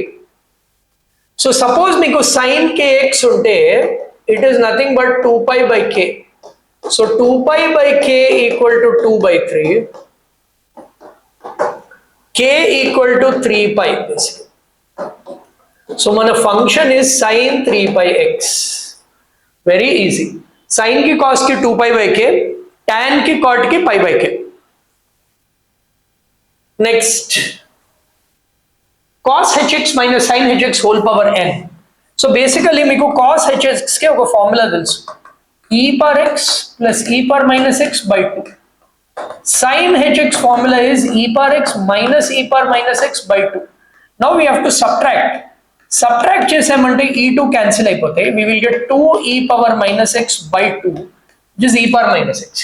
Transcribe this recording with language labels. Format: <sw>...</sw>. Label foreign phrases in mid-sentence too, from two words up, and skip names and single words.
<en>So suppose</en> <te>meeku sin kx unte,</te> <en>it is nothing but 2 pi by k. So 2 pi by k equal to 2/3. K equal to 3 pi basically. So mana function is sin 3 pi x. Very easy. Sin ki cos ki 2 pi by k, tan ki cot ki pi by k. Next, cos hx minus sin hx whole power n. So basically</en> <te>meeku cos hx ke oka formula telusu,</te> <en>e power x plus e power minus x by 2. Sin hx formula is e power x minus e power minus x by 2. Now we have to subtract</en> <te>చేసామంటే e2 cancel అయిపోతాయి,</te> <en>we will get 2 e power minus x by 2 which is e power minus x.</en>